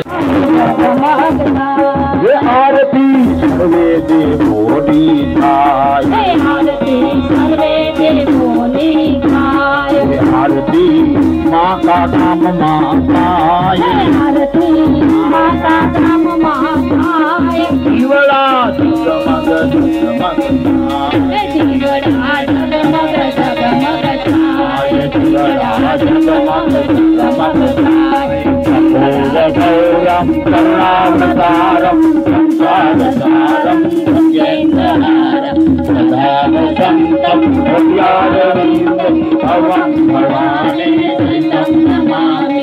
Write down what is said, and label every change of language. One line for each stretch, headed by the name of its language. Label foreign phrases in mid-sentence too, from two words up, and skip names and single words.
Gujarati: આરતી સર્વે દેવોની થાય, આરતી માતા ધામમાં થાય, દીવડા જગમગ
Sanskrit: गौरम करुणावतारम संसारसारम भजेन्द्रहारम सदावसंतम हृदयारविंदम भवं भवानी कृतं नमामि.